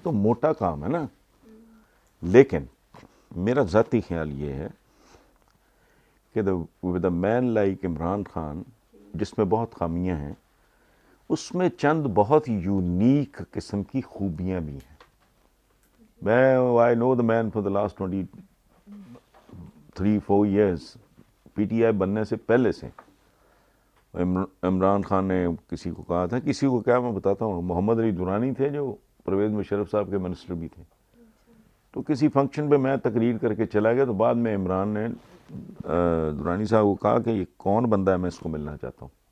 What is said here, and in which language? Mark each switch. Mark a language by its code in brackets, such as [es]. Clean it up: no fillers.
[ur] تو موٹا کام ہے نا. لیکن میرا ذاتی خیال یہ ہے کہ [en] with a man like [ur] Imran Khan, جس میں بہت خامیاں ہیں, اس میں چند بہت یونیک قسم کی خوبیاں بھی ہیں. [en] I know the man for the last 23-4 years, [ur] P T I بننے سے پہلے سے. عمران خان نے کسی کو کہا تھا, کسی کو کیا میں بتاتا ہوں, محمد علی دورانی تھے جو پرویز مشرف صاحب کے منسٹر بھی تھے. تو کسی فنکشن پہ میں تقریر کر کے چلا گیا, تو بعد میں عمران نے دورانی صاحب کو کہا کہ یہ کون بندہ ہے, میں اس کو ملنا چاہتا ہوں.